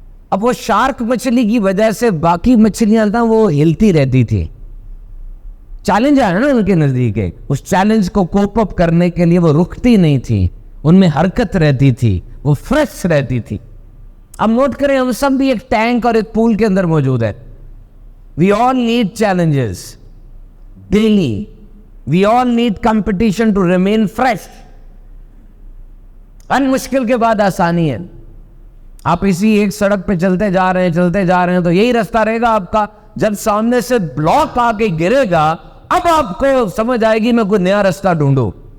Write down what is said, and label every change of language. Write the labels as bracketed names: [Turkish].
[Urdu] اب وہ شارک مچھلی کی وجہ سے باقی مچھلیاں نا وہ ہلتی رہتی تھی، چیلنج آیا نا ان کے نزدیک، اس چیلنج کو کوپ اپ کرنے کے لیے وہ رکتی نہیں تھی، ان میں حرکت رہتی تھی، وہ فریش رہتی تھی۔ اب نوٹ کریں، ہم سب بھی ایک ٹینک اور ایک پول کے اندر موجود ہے۔ [English] We all need challenges daily. We all need competition to remain fresh. [Urdu] ان مشکل کے بعد آسانی ہے۔ آپ اسی ایک سڑک پہ چلتے جا رہے ہیں تو یہی راستہ رہے گا آپ کا، جب سامنے سے بلاک آ کے گرے گا، اب آپ کو سمجھ آئے گی میں کوئی نیا راستہ ڈھونڈوں۔